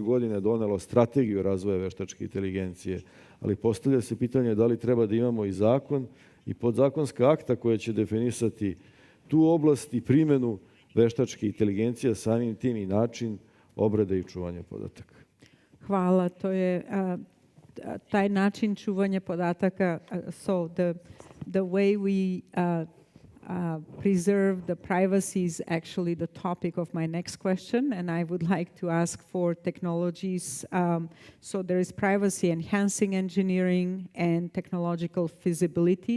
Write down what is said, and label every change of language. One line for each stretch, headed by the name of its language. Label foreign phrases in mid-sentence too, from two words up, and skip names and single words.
Serbian: godine donelo strategiju razvoja veštačke inteligencije, ali postavlja se pitanje da li treba da imamo i zakon i podzakonska akta koja će definisati tu oblast i primenu veštačke inteligencije, samim tim i način obrade i čuvanja podataka. Hvala, to je taj način čuvanja podataka.
English: So the way we preserve the privacy is actually the topic of my next question, and I would like to ask for technologies. So there is privacy enhancing engineering and technological feasibility.